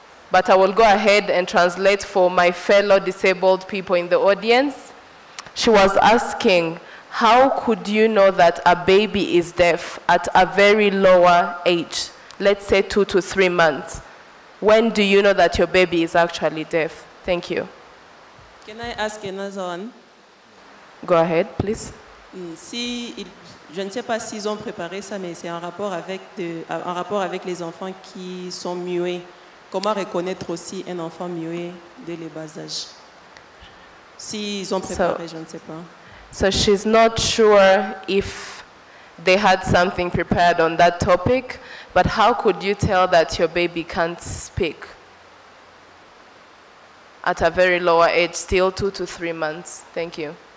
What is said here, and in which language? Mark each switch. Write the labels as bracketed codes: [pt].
[en] But I will go ahead and translate for my fellow disabled people in the audience. She was asking, how could you know that a baby is deaf at a very lower age, let's say 2 to 3 months? When do you know that your baby is actually deaf? Thank you. Can I ask another one? Go ahead, please. [fr] Je ne sais pas s'ils ont préparé ça, mais c'est en rapport avec les enfants qui sont muets. Comment reconnaître aussi un enfant muet dès les bas âges? S'ils ont préparé, je ne sais pas. [en] So she's not sure if they had something prepared on that topic, but how could you tell that your baby can't speak at a very lower age, still 2 to 3 months? Thank you.